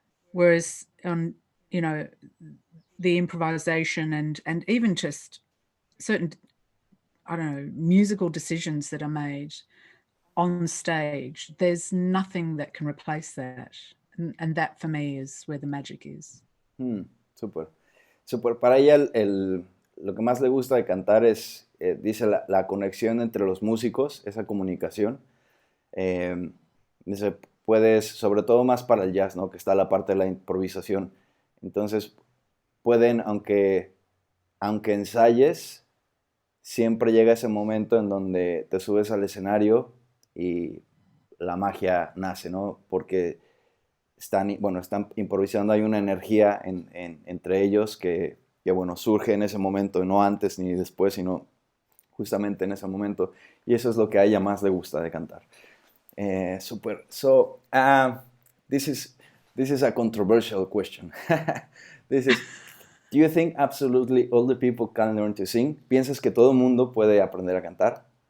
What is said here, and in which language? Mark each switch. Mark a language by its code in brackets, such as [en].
[en] Whereas on, you know, the improvisation and even just certain, I don't know, musical decisions that are made on stage, there's nothing that can replace that. And that for me is where the magic is. [es] Súper. Súper. Para ella lo que más le gusta de cantar es, dice, la conexión entre los músicos, esa comunicación. Dice, puedes, sobre todo más para el jazz, ¿no? Que está la parte de la improvisación. Entonces, pueden, aunque ensayes, siempre llega ese momento en donde te subes al escenario y la magia nace, ¿no? Porque están improvisando, hay una energía entre ellos que, bueno, surge en ese momento, no antes ni después, sino justamente en ese momento. Y eso es lo que a ella más le gusta de cantar. Super. [en] So, this is a controversial question. This is, do you think absolutely all the people can learn to sing? [es] ¿Piensas que todo el mundo puede aprender a cantar?